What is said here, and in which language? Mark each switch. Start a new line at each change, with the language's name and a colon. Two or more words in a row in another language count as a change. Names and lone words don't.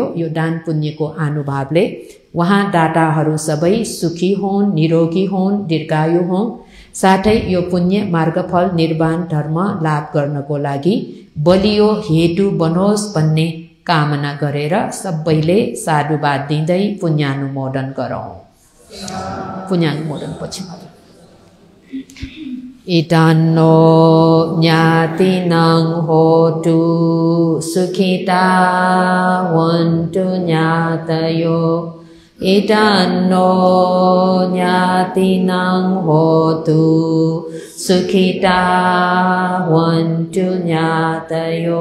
Nepali: यो दान पुण्यको अनुभावले वहाँ दाताहरू सबै सुखी हुन्, निरोगी हुन्, दीर्घायु हुन्। साथै यो पुण्य मार्गफल निर्वाण धर्म लाभ गर्नको लागि बलियो हेतु बनोस् भन्ने कामना गरेर सबैले साधुवाद दिँदै पुण्यानुमोदन गरौँ। पुण्यानुमोदन पछि
Pali: इतानो ज्ञातिनं होतु सुखिता वन्तु ज्ञातयो। इतानो ज्ञातिनं होतु सुखिता वन्तु ज्ञातयो।